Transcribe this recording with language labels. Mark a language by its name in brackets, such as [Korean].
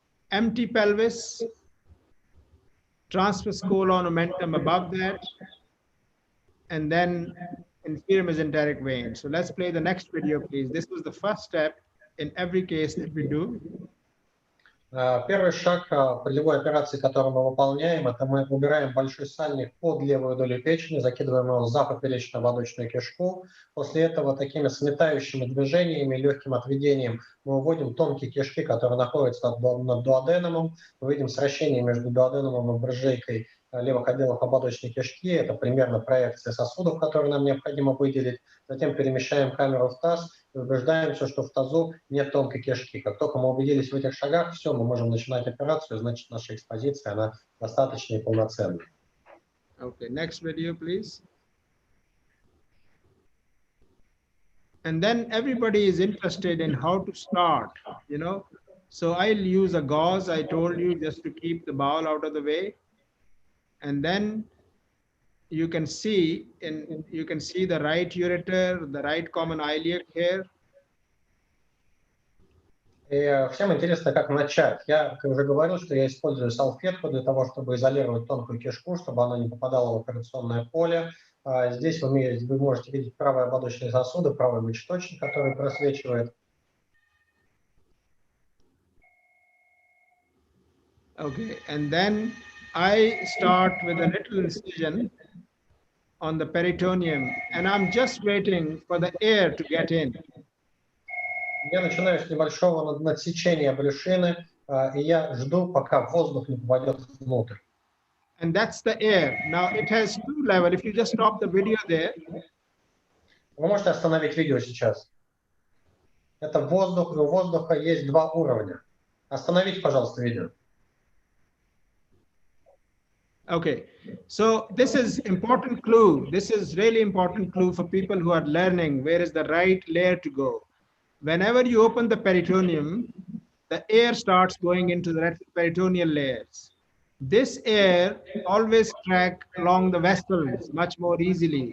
[English] Empty pelvis, transverse colon omentum above that, and then inferior mesenteric vein. So let's play the next video, please. This was the first step in every case that we do. [Russian] Первый шаг полевой операции, которую мы выполняем, это мы убираем большой сальник под левую долю печени, закидываем его за поперечную ободочную кишку. После этого такими сметающими движениями, легким отведением мы выводим тонкие кишки, которые находятся над дуоденумом. Мы видим сращение между дуоденумом и брыжейкой левых отделов ободочной кишки. Это примерно проекция сосудов, которые нам необходимо выделить. Затем перемещаем камеру в таз убеждаемся, что в тазу нет тонкой кишки. Как только мы убедились в этих шагах, все, мы можем начинать операцию, значит, наша экспозиция, она достаточно и полноценная. [English] Okay, next video, please. And then everybody is interested in how to start, you know. So I'll use a gauze, I told you, just to keep the bowel out of the way. And then you can see the right ureter, the right common iliac here. [Russian] И всем интересно, как начать. Я уже говорил, что я использую салфетку для того, чтобы изолировать тонкую кишку, чтобы она не попадала в операционное поле. Здесь вы можете видеть правые ободочные сосуды, правый мочеточник, который просвечивает. [English] Okay, and then I start with a little incision on the peritoneum, and I'm just waiting for the air to get in. [Russian] Я начинаю с небольшого надсечения брюшины, и я жду, пока воздух не попадет внутрь. [English] And that's the air. Now it has two levels. If you just stop the video there. [Russian] Вы можете остановить видео сейчас. Это воздух, и у воздуха есть два уровня. Остановите, пожалуйста, видео. [English] Okay, so this is important clue. This is really important clue for people who are learning where is the right layer to go. Whenever you open the peritoneum, the air starts going into the retroperitoneal layers. This air always tracks along the vessels much more easily.